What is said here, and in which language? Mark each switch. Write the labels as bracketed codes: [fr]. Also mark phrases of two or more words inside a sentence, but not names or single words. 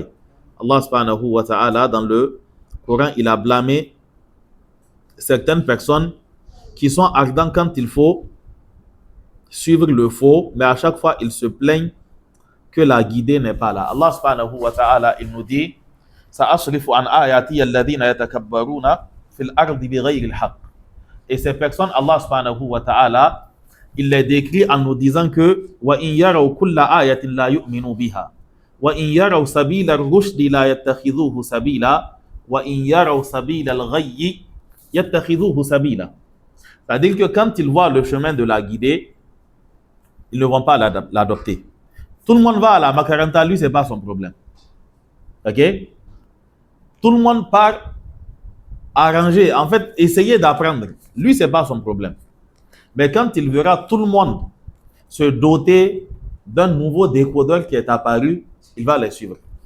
[fr] Allah [ar] سبحانه وتعالى, [fr] dans le Coran, il a blâmé certaines personnes qui sont ardents quand il faut suivre le faux, mais à chaque fois, ils se plaignent que la guidée n'est pas là. [ar] الله سبحانه وتعالى, [fr] il nous dit [ar] سأصرف عن آياتي الذين يتكبرون في الأرض بغير الحق. [fr] Et ces personnes, [ar] الله سبحانه وتعالى, [fr] il les décrit en nous disant que [ar] وإن يروا كل آية لا يؤمنوا بها وإن يروا سبيل الرشد لا يتخذوه سبيلا وإن يروا سبيل الغي يتخذوه سبيلا. [fr] C'est-à-dire que quand ils voient le chemin de la guidée, ils ne vont pas l'adopter. Tout le monde va à la Macaranta, lui, ce n'est pas son problème. Ok? Tout le monde part arranger, en fait, essayer d'apprendre. Lui, ce n'est pas son problème. Mais quand il verra tout le monde se doter d'un nouveau décodeur qui est apparu, il va les suivre.